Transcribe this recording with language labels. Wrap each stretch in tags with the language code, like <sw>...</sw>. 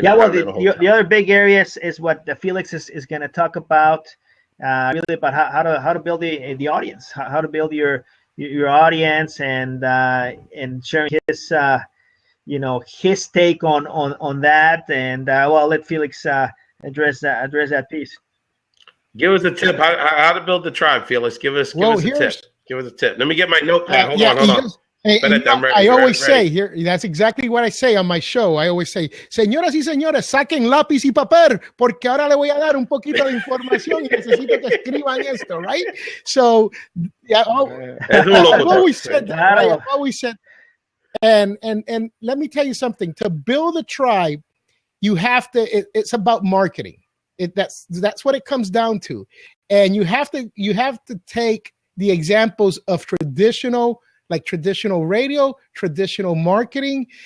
<en>the other big areas is what Felix is going to talk about, really about how to build the audience, how to build your audience, and sharing his his take on that, and I'll let Felix address that piece. Give us a tip how to build the tribe, Felix. Give us a tip. Give us a tip. Let me get my notepad. Hold on. I always say here, that's exactly what I say on my show. I always say,</en> <es>señoras y señores, saquen lápiz y papel, porque ahora le voy a dar un poquito de información y necesito que escriban esto, right?</es> <en>So, I've always said that. Right? I've always said, and let me tell you something. To build a tribe, you have to. It's about marketing. That's what it comes down to, and you have to take the examples of traditional radio, traditional marketing.</en>